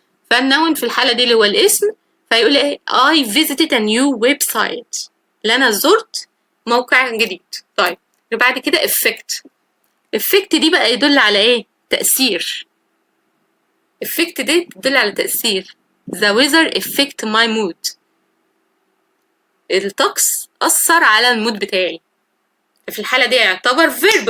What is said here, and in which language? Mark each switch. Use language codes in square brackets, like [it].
[ar] فالنون في الحالة دي اللي هو الاسم، فيقول ايه؟ [en] I visited a new website. [ar] اللي أنا زرت موقع جديد. طيب بعد كده effect. effect دي بقى يدل على ايه؟ تأثير. effect دي تدل على تأثير. [en] The weather affect my mood. [ar] الطقس أثر على المود بتاعي. في الحالة دي يعتبر verb.